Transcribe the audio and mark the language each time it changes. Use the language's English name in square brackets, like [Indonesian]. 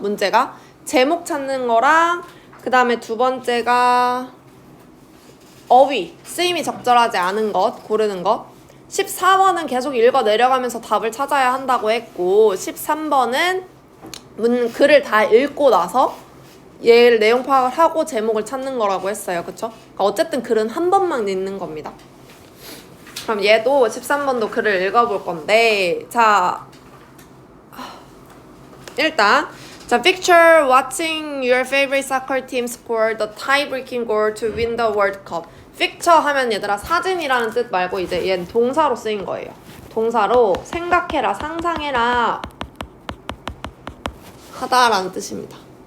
[Korean] 문제가 제목 찾는 거랑 그 다음에 두 번째가 어휘, 쓰임이 적절하지 않은 것 고르는 것. 14번은 계속 읽어 내려가면서 답을 찾아야 한다고 했고, 13번은 글을 다 읽고 나서 얘를 내용 파악을 하고 제목을 찾는 거라고 했어요. 그쵸? 그러니까 어쨌든 글은 한 번만 읽는 겁니다. 그럼 얘도 13번도 글을 읽어볼 건데, 자, 일단 [English] picture watching your favorite soccer team score the tie-breaking goal to win the World Cup. [Korean] picture 하면 얘들아 사진이라는 뜻 말고 이제 얘는 동사로 쓰인 거예요. 동사로 생각해라, 상상해라 하다라는 뜻입니다.